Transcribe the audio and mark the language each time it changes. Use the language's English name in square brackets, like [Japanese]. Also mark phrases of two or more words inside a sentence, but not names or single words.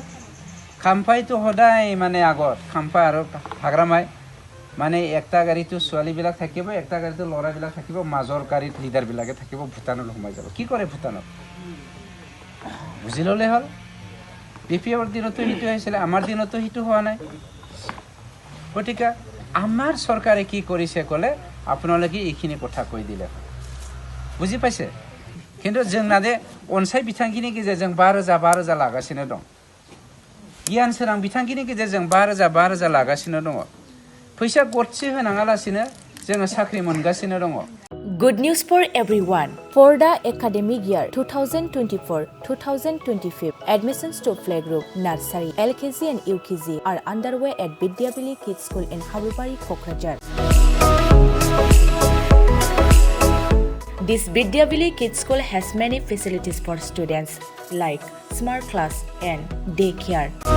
[Assamese] খাম্পাইতো সদায় মানে আগত, খাম্পা আৰু হাগ্ৰামাই মানে একটা গাড়ীতো ছোৱালীবিলাক থাকিব, একটা গাড়ীতো ল'ৰাবিলাক থাকিব, মাজৰ গাড়ীত লিডাৰবিলাকে থাকিব। ভূটানত সোমাই যাব। কি কৰে ভূটানত? বুজি ল'লে হ'ল। BPFৰ দিনতো সেইটো হৈছিলে, আমাৰ দিনতো সেইটো হোৱা নাই। গতিকে আমাৰ চৰকাৰে কি কৰিছে ক'লে আপোনালোকে এইখিনি কথা কৈ দিলে। বুজি পাইছে [Bodo] खिन्थु जोंना दे अनसाय बिथांखिनि गेजेरजों 5,000 लागासिनो दं गियान सोरां बिथांखिनि गेजेरजों 5,000 लागासिनो दङ फैसा गरसे होनाङालासिनो जोङो साख्रि मोनगासिनो दङ [English] Good news for everyone. For the academic year 2024-2025, admissions to playgroup, nursery, LKG and UKG are underway at Vidyavili Kids School in Habubari, Kokrajhar. This Vidyavili Kids School has many facilities for students like smart class and daycare.